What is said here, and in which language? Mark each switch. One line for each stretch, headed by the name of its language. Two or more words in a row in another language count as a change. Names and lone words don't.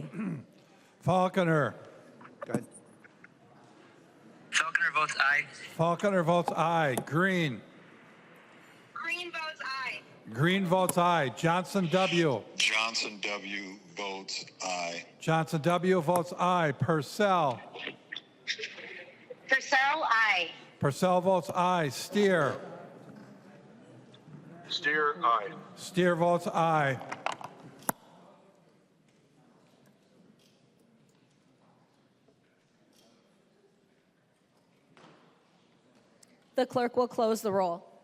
English: Falconer. Go ahead. Falconer votes aye. Falconer votes aye. Green. Green votes aye. Green votes aye. Johnson W. Johnson W. votes aye. Johnson W. votes aye. Purcell. Purcell, aye. Purcell votes aye. Steer. Steer, aye. Steer votes aye. The clerk will close the roll.